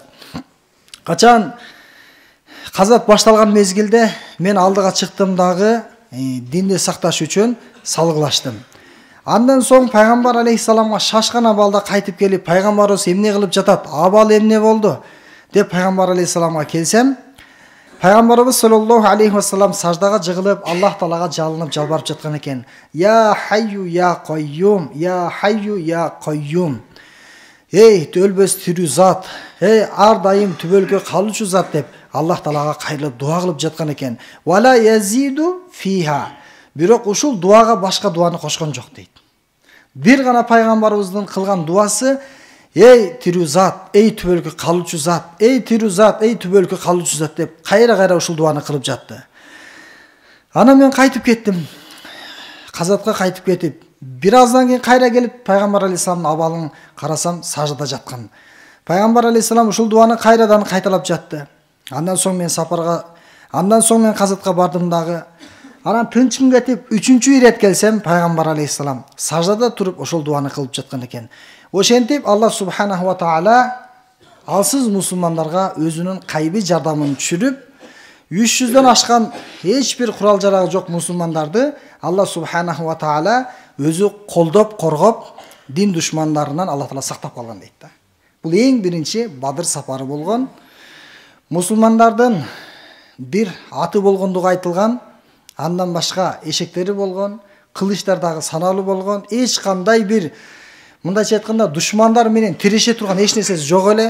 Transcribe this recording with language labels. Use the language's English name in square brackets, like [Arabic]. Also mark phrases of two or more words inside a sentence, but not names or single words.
[Kyrgyz] Качан казат башталган мезгилде мен алдыга чыктым дагы динди сакташ үчүн салгылаштым. Андан соң пайгамбар алейхисаламга шашкан абалда кайтып келип, пайгамбарыбыз эмне кылып жатат? Абал эмне болду? деп пайгамбар алейхисаламга келсем, пайгамбарыбыз [Arabic] صلى الله عليه وسلم [Kyrgyz] саждага жыгылып, Аллах Таалага жалынып жалбарып жаткан экен. [Arabic] يا حي يا قيوم، يا حي يا قيوم. [Kyrgyz] Эй, өлбөс тирүү зат, эй, ар дайым түбөлгө калуучу зат деп Аллах Таалага кайрылып дуа кылып жаткан экен. [Arabic] ولا يزيد فيها. [Kyrgyz] Бирок ушул дуага башка дуаны кошкон жок дейт. Бир гана пайгамбарыбыздын кылган дуасы: эй тирүү зат, эй түбөлгө калуучу зат, эй тирүү зат, эй түбөлгө калуучу зат деп кайра ушул дуаны кылып жатты. Анан мен кайтып кеттим. Казатка кайтып кетип, бир аздан кийин кайра келип пайгамбар алейхисаламдын абалын карасам, саждада жаткан. Пайгамбар алейхисалам ушул дуаны кайрадан кайталап жатты. Андан соң мен казатка бардым дагы. Анан тынчым кетип, 3-чү ирет келсем, пайгамбар алейхисалам саждада туруп ошол дуаны кылып жаткан экен. Ошентип Аллах [Arabic] سبحانه وتعالى [Kyrgyz] алсыз мусулмандарга өзүнүн кайби жардамын түшүрүп, 300дөн ашкан эч бир курал жарагы жок мусулмандарды Аллах [Arabic] سبحانه وتعالى [Kyrgyz] өзү колдоп, коргоп, дин душмандарынан Аллах Таала сактап калган дейт да. Бул эң биринчи Бадыр сапары болгон. Мусулмандардын бир аты болгондугу айтылган, андан башка эшектери болгон, кылычтар дагы саналуу болгон, эч кандай бир мындайча айтканда душмандар менен тиреше турган эч нерсеси жок эле.